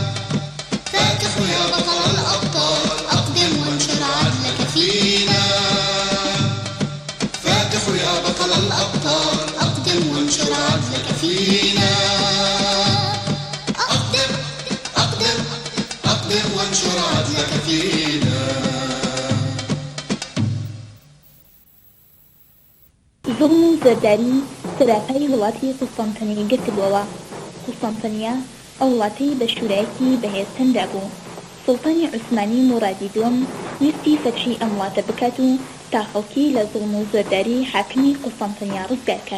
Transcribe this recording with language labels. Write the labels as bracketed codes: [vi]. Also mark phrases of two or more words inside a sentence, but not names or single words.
[ar] فاتح يا بطل الأبطال، أقدم وانشر عدلك فينا. فاتح يا بطل الأبطال، أقدم وانشر عدلك فينا. أقدم أقدم أقدم وانشر عدلك فينا. [ckb] زوڵم و زەرداری سەراپای وڵاتی قوستەنتینیە گرتبووەوە. قوستەنتینیە ئەو وڵاتەی بە شوورایەتی بەهێزتندا بوو. سوڵتانی عوسمانی موڕادی دووەم ویستی فەتحی ئەم وڵاتە بکات و تا خەڵکی لە زوڵم و زۆرداری حاکمی قوستەنتینیا ڕزگار کات.